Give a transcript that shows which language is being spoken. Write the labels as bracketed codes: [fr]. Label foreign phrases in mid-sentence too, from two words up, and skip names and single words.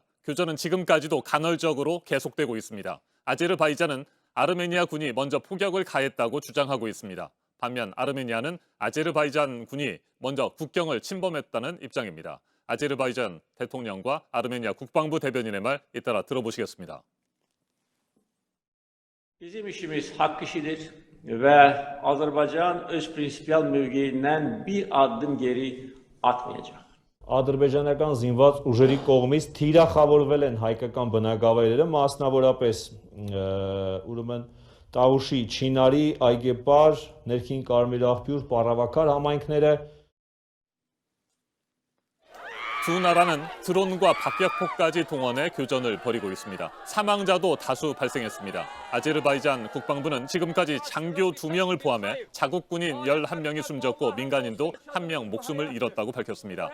[ko] 교전은 지금까지도 간헐적으로 계속되고 있습니다. 아제르바이잔은 아르메니아 군이 먼저 포격을 가했다고 주장하고 있습니다. 반면 아르메니아는 아제르바이잔 군이 먼저 국경을 침범했다는 입장입니다. 아제르바이잔 대통령과 아르메니아 국방부 대변인의 말 잇따라 들어보시겠습니다. [az] Bizim işimiz hak işidir ve Azerbaycan öz prinsipial mövqeyindən bir addım geri atmayacaq. [hy] Ադրբեջանական զինված ուժերի կողմից թիրախավորվել են հայկական բնակավայրերը, մասնավորապես ուրեմն Տավուշի, Չինարի, Այգեպար, Ներքին Կարմիր աղբյուր, Պառավաքար համայնքները. [ko] 두 나라는 드론과 박격포까지 동원해 교전을 벌이고 있습니다. 사망자도 다수 발생했습니다. 아제르바이잔 국방부는 지금까지 장교 2명을 포함해 자국 군인 11명이 숨졌고 민간인도 1명 목숨을 잃었다고 밝혔습니다.